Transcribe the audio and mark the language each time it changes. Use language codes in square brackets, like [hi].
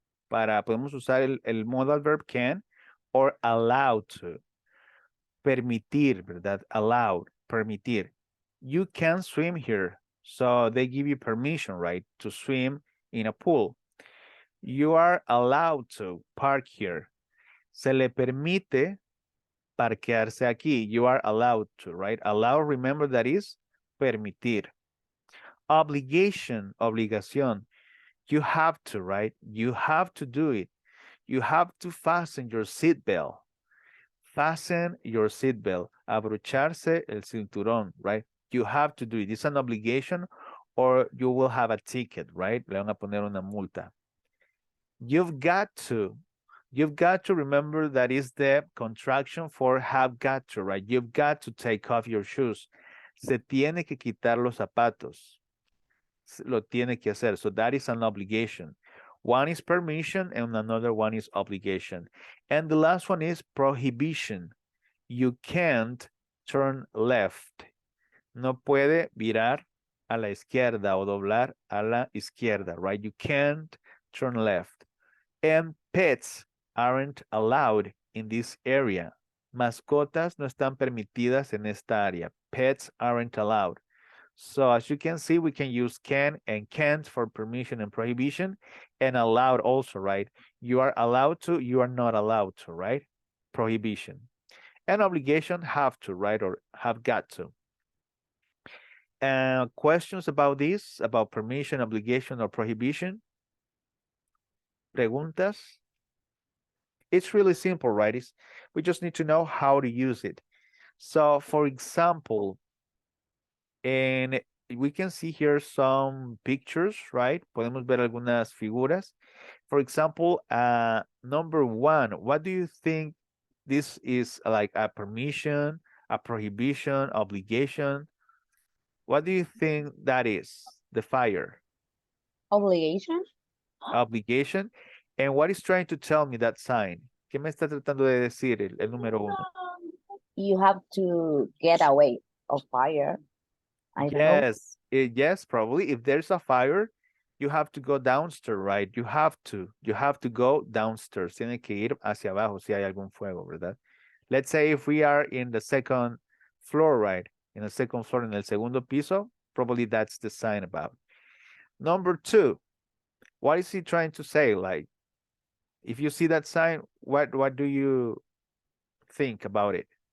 [es] Podemos usar el [en] modal verb can or allowed to. [es] Permitir, ¿verdad? [en] Allowed, permitir. You can swim here. So they give you permission, right? To swim in a pool. You are allowed to park here. [es] Se le permite parquearse aquí. [en] You are allowed to, right? Allow, remember that is permitir. Obligation, obligación. You have to, right? You have to do it. You have to fasten your seatbelt. Fasten your seatbelt. [es] Abrocharse el cinturón, [en] right? You have to do it. It's an obligation or you will have a ticket, right? [es] Le van a poner una multa. [en] You've got to remember that is the contraction for have got to, right? You've got to take off your shoes. [es] Se tiene que quitar los zapatos. Lo tiene que hacer. [en] So that is an obligation. One is permission and another one is obligation. And the last one is prohibition. You can't turn left. [es] No puede virar a la izquierda o doblar a la izquierda, right? [en] You can't turn left. And pets aren't allowed in this area. [es] Mascotas no están permitidas en esta área. [en] Pets aren't allowed. So as you can see, we can use can and can't for permission and prohibition, and allowed also, right? You are allowed to, you are not allowed to, right? Prohibition. And obligation, have to, right? Or have got to. Questions about this, about permission, obligation, or prohibition? Preguntas? It's really simple, right? We just need to know how to use it. So for example, and we can see here some pictures, right? [es] Podemos ver algunas figuras. [en] For example, number one, what do you think this is, like a permission, a prohibition, obligation? What do you think that is? The fire. Obligation. Obligation. And what is trying to tell me that sign? [es] ¿Qué me está tratando de decir el número uno? [en] You have to get away of fire. I don't know. Yes, probably. If there's a fire, you have to go downstairs, right? You have to go downstairs. [es] Tiene que ir hacia abajo si hay algún fuego, ¿verdad? [en] Let's say if we are in the second floor, right? In the second floor, [es] en el segundo piso, [en] probably that's the sign about. Number two, what is he trying to say? Like, if you see that sign, what do you think about it?